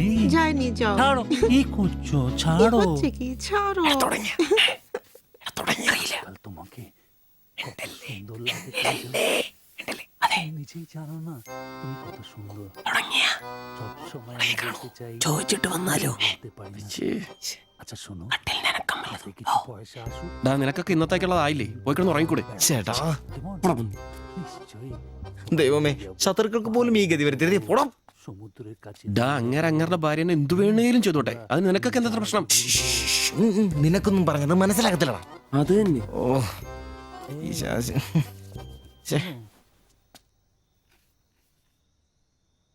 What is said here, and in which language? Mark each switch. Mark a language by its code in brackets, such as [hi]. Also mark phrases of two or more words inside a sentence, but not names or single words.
[bn] যায়নি, যাও। ছাড়ো, কি করছো? ছাড়ো। হচ্ছে কি? ছাড়ো। তোমাকে সুন্দর লাগে, নিজেই জানো না তুমি কত সুন্দর। সবসময় আমি বলতে চাই, [ml] ചോദിച്ചിട്ട് വന്നാലോ? [bn] আচ্ছা শোনো, কিছু পয়সা আসুক। [ml] നിനക്കൊക്കെ ഇന്നത്തേക്കുള്ളതായില്ലേ, പോയി കിടന്ന് ഉറങ്ങിക്കൂടെ? ചേട്ടാ [bn] নিশ্চয়ই [ml] ദൈവമേ, ശത്രുക്കൾക്ക് പോലും ഈ ഗതി വരുത്തരുതേ. പോടാം. [bn] সমুদ্রের কাছে [ml] അങ്ങേരുടെ ഭാര്യനെ എന്തു വേണേലും ചെയ്തോട്ടെ, അത് നിനക്കൊക്കെ എന്താ പ്രശ്നം? നിനക്കൊന്നും പറഞ്ഞത് മനസ്സിലാകത്തില്ലടാ. അത് തന്നെ. ഓ ഈ ശാസി.